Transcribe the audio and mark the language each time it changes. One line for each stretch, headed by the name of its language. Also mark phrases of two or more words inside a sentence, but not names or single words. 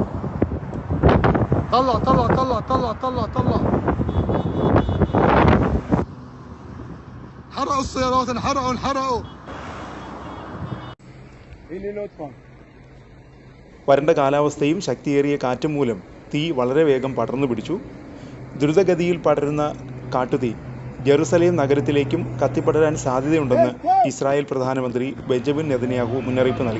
Arabic: طلع طلع طلع طلع طلع طلع حرقوا السيارات انحرقوا
Malayalam: വരണ്ട കാലാവസ്ഥയും ശക്തിയേറിയ കാറ്റും മൂലം തീ വളരെ വേഗം പടർന്നു പിടിച്ചു. ദ്രുതഗതിയിൽ പടരുന്ന കാട്ടുതീ ജെറുസലേം നഗരത്തിലേക്കും കത്തിപ്പടരാൻ സാധ്യതയുണ്ടെന്ന് ഇസ്രായേൽ പ്രധാനമന്ത്രി ബെഞ്ചമിൻ നെതന്യാഹു മുന്നറിയിപ്പ് നൽകി.